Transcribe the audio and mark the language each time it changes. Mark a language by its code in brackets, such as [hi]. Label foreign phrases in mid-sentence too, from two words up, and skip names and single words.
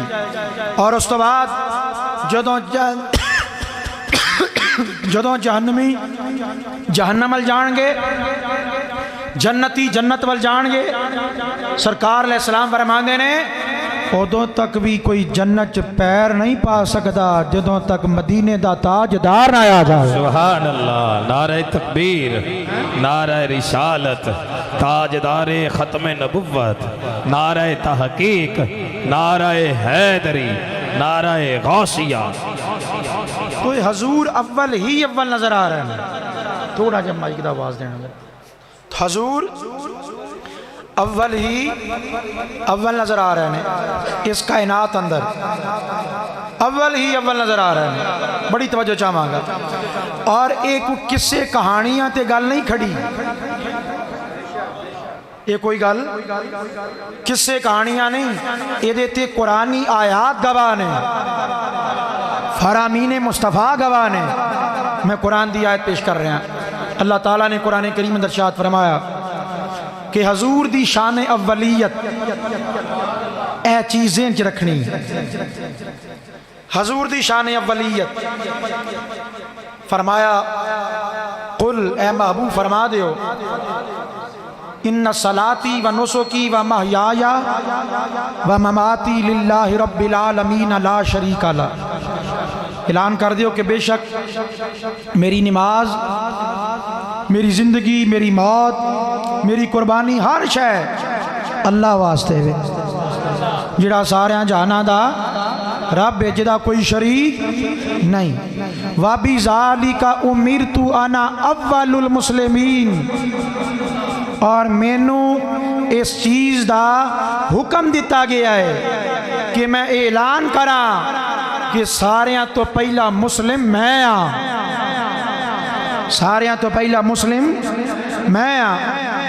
[pa] اور اس تو بعد جدوں جہنمی جہنم ول جانگے، جنتی جنت ول جانگے، سرکار علیہ السلام فرماندے نے اودوں تک بھی کوئی جنت چ پیر نہیں پا سکدا جدوں تک مدینے دا تاجدار نہ آ جائے. [ur] سبحان اللہ، نعرے تکبیر، نعرے رسالت، تاجدارے ختم نبوت، نعرے تحقیق، نعرے حیدری، نعرے غوثیہ. تو حضور اول ہی اول نظر آ رہے ہیں. [pa] تھوڑا جب مائیک دا آواز دینا, [ur] حضور اول ہی اول نظر آ رہے ہیں اس کائنات اندر، اول ہی اول نظر آ رہے ہیں. [pa] بڑی توجہ چاہانگا. اور ایک قصے کہانیاں تے گل نہیں کھڑی، یہ کوئی گل قصے کہانیاں نہیں، یہ تے قرآنی آیات گواہ نے، فرامین مصطفیٰ گواہ نے. [ur] میں قرآن کی آیت پیش کر رہا. [pa] اللہ تعالیٰ نے قرآن کریم اندر ارشاد فرمایا کہ حضور دی شان اولیت اے چیزیں چ رکھنی. حضور دی شان اولیت فرمایا، قل اے محبوب فرما دیو, [ar] إن صلاتي ونسكي ومحياي ومماتي لله رب العالمين لا شريك لا. [pa] اعلان کر دیو کہ بیشک میری نماز، میری زندگی، میری موت، میری قربانی، ہر شے اللہ واسطے وے، جہڑا ساریاں جہاناں دا رب ہے، جہدا کوئی شریک نہیں. [ar] وبذلك أمرت أنا أول المسلمين, [pa] اور مینوں اس چیز کا حکم دتا گیا ہے کہ میں اعلان کراں کہ ساریاں تو پہلا مسلم میں ہاں، ساریاں تو پہلا مسلم میں ہاں.